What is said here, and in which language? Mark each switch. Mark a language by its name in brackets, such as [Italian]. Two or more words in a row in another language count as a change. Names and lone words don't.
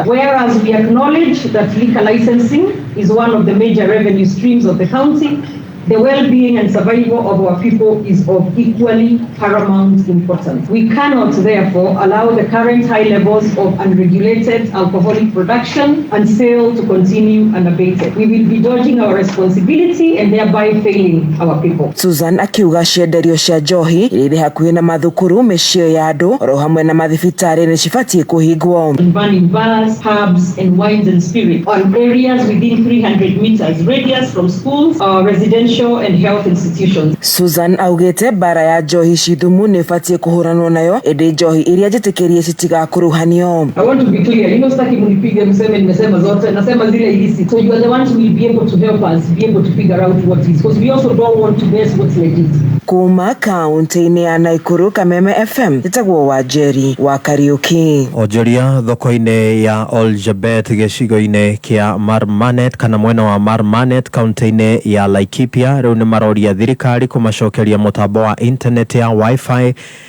[English] Whereas we acknowledge that liquor licensing is one of the major revenue streams of the county, the well-being and survival of our people is of equally paramount importance. We cannot, therefore, allow the current high levels of unregulated alcoholic production and sale to continue unabated. We will be dodging our responsibility and thereby failing our people. [Kikuyu] Susan akiuga cienderio cia njohi irĩ hakuhĩ na mathukuru, mĩciĩ ya andũ oro hamwe na mathibitarĩ nĩ cibatiĩ kũhingwo. [English] Banning bars, pubs and wines and spirits on areas within 300 meters radius from schools or residential and health institutions. [Kikuyu] Susan augĩte bara ya njohi cithumu nĩ ĩbatiĩ kũhũranwo nayo ĩndĩ njohi iria njĩtĩkĩrie citigakuruhanio. [English] I want to be clear, [Swahili] sitaki munipige mseme nimesema zote, nasema zile illicit. [English] So you are the ones who will be able to help us be able to figure out what is, because we also don't want to mess what's legit. [Kikuyu] Kuma kaunti-inĩ ya Naikuru, Kameme FM, njĩtagwo Wanjeri wa Kariuki. Onjoria thoko-inĩ ya Oljabet gĩcigo-inĩ kĩa Marmanet kana mwena wa Marmanet kaunti-inĩ ya Laikipia rĩu nĩ maroria thirikari kũmacokeria mũtambo wa internet ya Wi-Fi